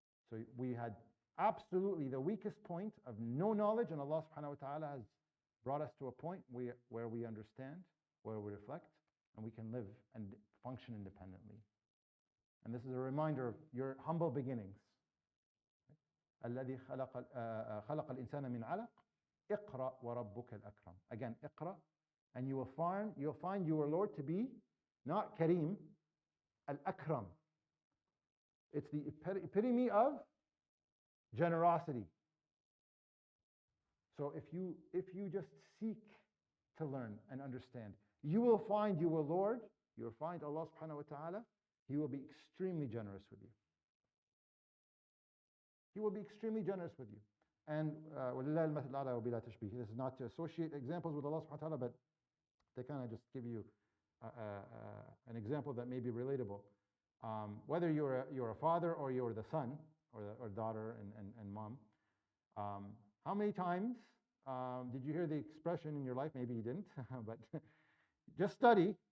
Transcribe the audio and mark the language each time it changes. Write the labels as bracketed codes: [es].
[en] So we had absolutely the weakest point of no knowledge, and Allah subhanahu wa ta'ala has brought us to a point where we understand, where we reflect, and we can live and function independently. And this is a reminder of your humble beginnings. [ar] الذي خلق الإنسان من علق اقرأ وربك الأكرم. [en] Again, [ar] اقرأ, [en] and you'll find your Lord to be not Kareem, Al-Akram. It's the epitome of generosity. So if you just seek to learn and understand, you will find your Lord, you will find Allah subhanahu wa ta'ala, He will be extremely generous with you. He will be extremely generous with you. [ar] And وَلِلَّهِ الْمَثَلُ الْأَعْلَى وَبِلَا تَشْبِيهٍ. [en] This is not to associate examples with Allah subhanahu wa ta'ala, but they kind of just give you an example that may be relatable. Whether you're a father or you're the son or daughter and mom, how many times Did you hear the expression in your life? Maybe you didn't, but just study.